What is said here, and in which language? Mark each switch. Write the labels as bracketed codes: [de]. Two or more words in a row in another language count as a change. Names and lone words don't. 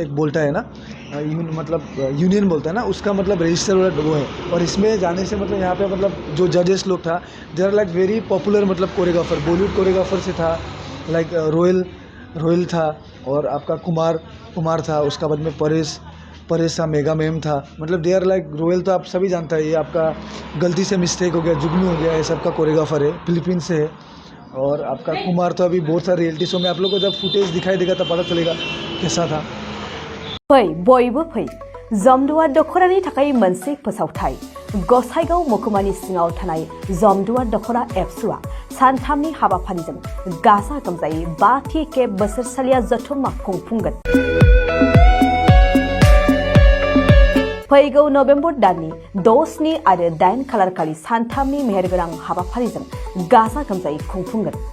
[hi] एक बोलता है ना मतलब यूनियन बोलता है ना उसका मतलब रजिस्टर वो है और इसमें जाने से मतलब यहाँ पे मतलब जो जजेस लोग था [en] they are like very popular [hi] मतलब कोरियोग्राफर बॉलीवुड कोरियोग्राफर से था लाइक रोयल था और आपका कुमार था उसका बाद में परेश था मेगा मैम था मतलब [en] they are like royal [hi] तो आप सभी जानता है ये आपका गलती से मिस्टेक हो गया जुगनू हो गया ये सब का कोरियोग्राफर है फिलीपींस से है और आपका कुमार तो अभी बहुत सारे [en] reality show [hi] में आप लोग को जब फुटेज दिखाई देगा तब पता चलेगा कैसा था [brx] फै बयबो फै जमदुवा दखरानि थाखाय मोनसे फोसावथाय गसाइगाव महकुमानि सिङाव थानाय जमदुवा दखरा एबसुआ सानथामनि हाबाफारिजों गाजा गोमजायै 5थि खेब बोसोरसालिया जथुम्मा खुंफुंगोन फैगौ नभेम्बर दाननि 6 आरो 8 खालारखालि सानथामनि मेहेरगोनां हाबाफारिजों गाजा गोमजायै खुंफुंगोन